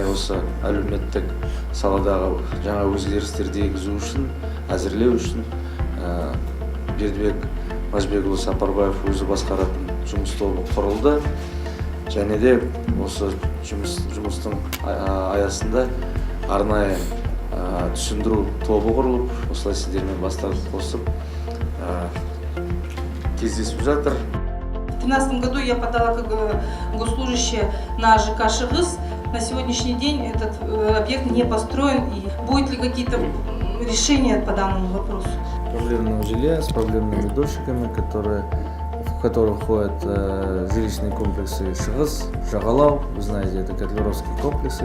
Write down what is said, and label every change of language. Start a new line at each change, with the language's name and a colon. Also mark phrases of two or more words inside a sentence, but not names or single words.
Kazakh: осы әлеуметтік саладағы жаңа өзгерістерді енгізу үшін, әзірлеу үшін Бердібек Мажбекұлы Сапарбаев өзі басқаратын жұмыс тобы құрылды. Және де осы жұмыстың аясында арнайы түсіндіру тобы құрылып, осылай сіздермен бастарын қосып кездесіп жатыр.
Russian: В 2013 году я подала как госслужащая на ЖК Шыгыс. На сегодняшний день этот объект не построен. И будет ли какие-то решения по данному вопросу? Проблемного жилья с проблемными дольщиками, в которые входят жилищные комплексы Шыгыс, Жағалау, вы знаете, это котлеровские комплексы.